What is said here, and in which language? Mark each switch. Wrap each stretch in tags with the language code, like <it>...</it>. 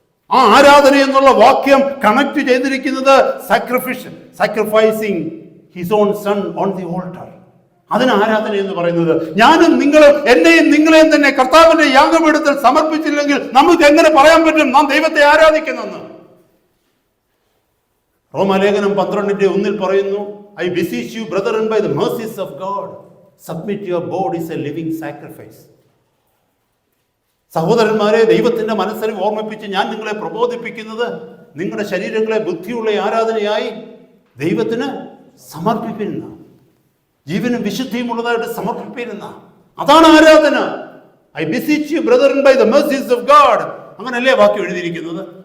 <ml>ആ ആരാധന എന്നുള്ള വാക്യം കണക്ട് ചെയ്തിരിക്കുന്നത്</ml> <en>Sacrificing his own son on the altar.</en> <ml>അതിന് ആരാധന എന്ന് പറയുന്നത്. ഞാനും നിങ്ങളും എന്നെയും നിങ്ങളെയും തന്നെ കർത്താവിന്റെ യാഗപീഠത്തിൽ സമർപ്പിച്ചില്ലെങ്കിൽ നമുക്ക് എങ്ങനെ പറയാൻ പറ്റും നാം ദൈവത്തെ ആരാധിക്കുന്നെന്ന്? റോമാലേഖനം 12:1 പറയുന്നു,</ml> <en>I beseech you brethren by the mercies of God, submit your bodies a living sacrifice.</en> <ml>സഹോദരന്മാരെ, ദൈവത്തിന്റെ മനസ്സിനെ ഓർമ്മിപ്പിച്ച് ഞാൻ നിങ്ങളെ പ്രബോധിപ്പിക്കുന്നത്, നിങ്ങളുടെ ശരീരങ്ങളെ ബുദ്ധിയുള്ള ആരാധനയായി ദൈവത്തിന് സമർപ്പിപ്പിരുന്ന, ജീവനും വിശുദ്ധിയും ഉള്ളതായിട്ട് സമർപ്പിപ്പിരുന്ന, അതാണ് ആരാധന.</ml> <en>I beseech you brethren by the mercies of God.</en> <ml>അങ്ങനല്ലേ വാക്യം എഴുതിയിരിക്കുന്നത്?</ml>